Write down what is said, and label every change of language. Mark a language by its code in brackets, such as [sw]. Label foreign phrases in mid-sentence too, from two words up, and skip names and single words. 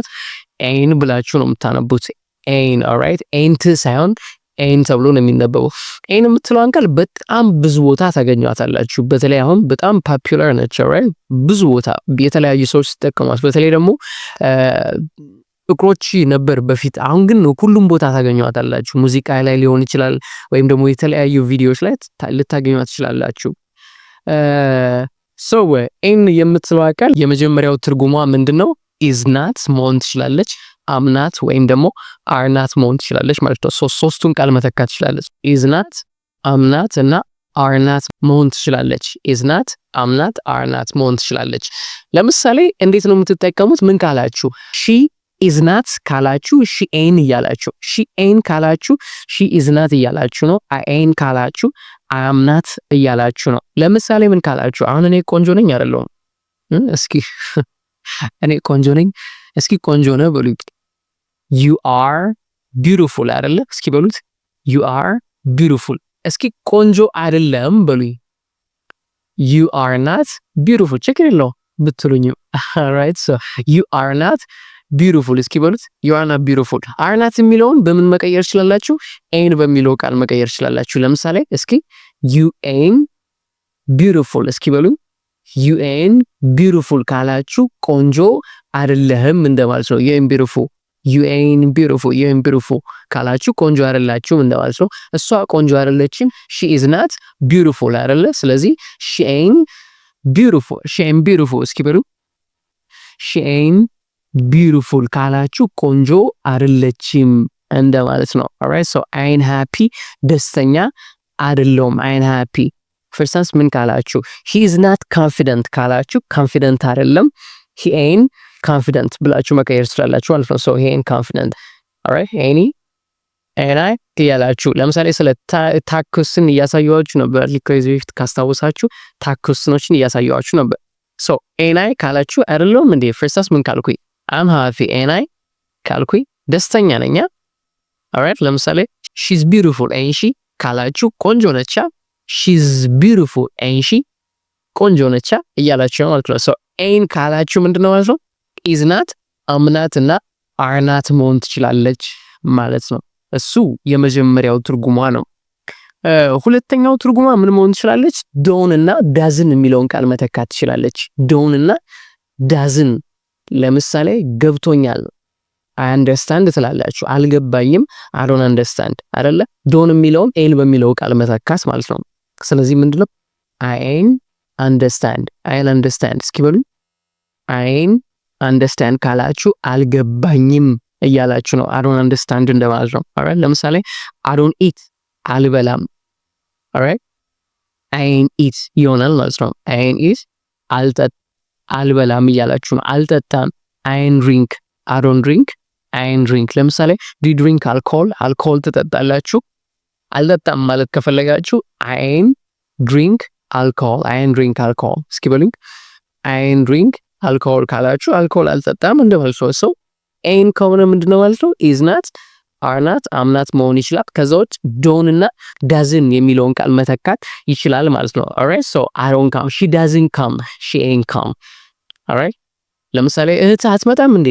[am] ኤን ብላችሁ ነው የምታነቡት። ኤን alright፣ ኤንት ሳይሆን ኤን ተብሎ ነው የሚነበበው። ኤን የምትለዋን ቃል በጣም ብዙ ቦታ ታገኟታላችሁ። በተለይ አሁን በጣም ፖፑላር ነች። alright፣ ብዙ ቦታ የተለያዩ ሰዎች ሲጠቀሟት፣ በተለይ ደግሞ ጥቁሮች ነበር በፊት። አሁን ግን ሁሉም ቦታ ታገኟታላችሁ። ሙዚቃ ላይ ሊሆን ይችላል ወይም ደግሞ የተለያዩ ቪዲዮዎች ላይ ልታገኟት ትችላላችሁ። so ኤን የምትለዋ ቃል የመጀመሪያው ትርጉሟ ምንድነው? [en] is not [am] መሆን ትችላለች፣ አምናት ወይም ደግሞ አርናት መሆን ትችላለች ማለት ነው። ሶስቱን ቃል መተካት ትችላለች። [en] is not፣ [am] አምናት እና አርናት መሆን ትችላለች። [en] is not፣ [am] አምናት፣ አርናት መሆን ትችላለች። ለምሳሌ እንዴት ነው የምትጠቀሙት? ምን ካላችሁ [en] she is not [am] ካላችሁ [en] she ain't [am] እያላችሁ፣ [en] she ain't [am] ካላችሁ [en] she is not [am] እያላችሁ ነው። [en] I ain't [am] ካላችሁ [en] I am not [am] እያላችሁ ነው። ለምሳሌ ምን ካላችሁ፣ አሁን እኔ ቆንጆ ነኝ አይደለሁም? እስኪ እኔ ቆንጆ ነኝ፣ እስኪ ቆንጆ ነህ በሉ። [en] you are beautiful [am] አይደለ? እስኪ በሉት [en] you are beautiful። [am] እስኪ ቆንጆ አይደለም በሉ። [en] you are not beautiful። [am] ችግር የለውም ብትሉኝም [en] alright፣ so you are not beautiful። [am] እስኪ በሉት [en] you are not beautiful። are not [am] የሚለውን በምን መቀየር ትችላላችሁ? ain't በሚለው ቃል መቀየር ትችላላችሁ። ለምሳሌ እስኪ [en] you ain't beautiful [am] እስኪ በሉ። [en] you ain't beautiful [am] ካላችሁ ቆንጆ አይደለህም እንደማለት ነው። [en] you ain't beautiful፣ you ain't beautiful፣ you ain't beautiful [am] ካላችሁ ቆንጆ አይደላችሁም እንደማለት ነው። እሷ ቆንጆ አይደለችም፣ [en] she is not beautiful [am] አይደለ? [en] ስለዚህ she ain't beautiful [am] እስኪ በሉ። [en] she ain't beautiful [am] ካላችሁ ቆንጆ አይደለችም እንደማለት ነው። [en] alright፣ so I ain't happy [am] ደስተኛ አይደለሁም። [en] I ain't happy። for instance [am] ምን ካላችሁ [en] he is not confident [am] ካላችሁ confident አይደለም [en] he ain't confident [am] ብላችሁ መቀየር ትችላላችሁ ማለት ነው። [en] so he ain't confident alright፣ ain't I [am] ያላችሁ። ለምሳሌ ስለ ታክስን እያሳየኋችሁ ነበር። ከዚህ በፊት ካስታወሳችሁ ታክስኖችን እያሳየኋችሁ ነበር። [en] so ain't I [am] ካላችሁ አይደለም እንዴ? [en] for instance [am] ምን ካልኩኝ [en] I'm happy ain't I [am] ካልኩኝ ደስተኛ ነኝ። alright፣ ለምሳሌ [en] she's beautiful ain't she [am] ካላችሁ ቆንጆ ነች። [en] she's beautiful ain't she [am] ቆንጆ ነች እያላችሁ ነው ማለት ነው። [en] so ain't [am] ካላችሁ ምንድነው ማለት ነው? [en] is not፣ [am] አምናት እና [en] are not [am] መሆን ትችላለች ማለት ነው። እሱ የመጀመሪያው ትርጉሟ ነው። ሁለተኛው ትርጉሟ ምን መሆን ትችላለች? don't እና doesn't የሚለውን ቃል መተካት ትችላለች። don't እና doesn't። ለምሳሌ ገብቶኛል [en] I understand [am] ትላላችሁ። አልገባኝም [en] I don't understand [am] አይደለ? don't የሚለውን ኤል በሚለው ቃል መተካት ማለት ነው። ስለዚህ ምንድነው? [en] I ain't understand [am] እስኪ በሉ። [en] I ain't understand [am] ካላችሁ አልገባኝም እያላችሁ ነው። [en] I don't understand [am] እንደማለት ነው። [en] alright፣ ለምሳሌ I don't eat አልበላም። alright፣ I ain't eat [am] ይሆናል ማለት ነው። [en] I ain't eat [am] አልበላም እያላችሁ ነው። [en] አልጠጣም I ain't drink፣ I don't drink፣ I ain't drink። ለምሳሌ do you drink alcohol ትጠጣላችሁ? [am] አልጠጣም ማለት ከፈለጋችሁ [en] I ain't drink alcohol [am] እስኪ በሉኝ። [en] I ain't drink alcohol [am] ካላችሁ አልኮል አልጠጣም እንደማለት ነው። ሰው ain't ከሆነ ምንድነው ማለት ነው? [en] is not፣ are not፣ am not [am] መሆን ይችላል። ከዛ ውጭ [en] don't እና doesn't [am] የሚለውን ቃል መተካት ይችላል ማለት ነው። [en] alright፣ so I don't come፣ she doesn't come፣ she ain't come። alright፣ [am] ለምሳሌ እህት አትመጣም እንዴ?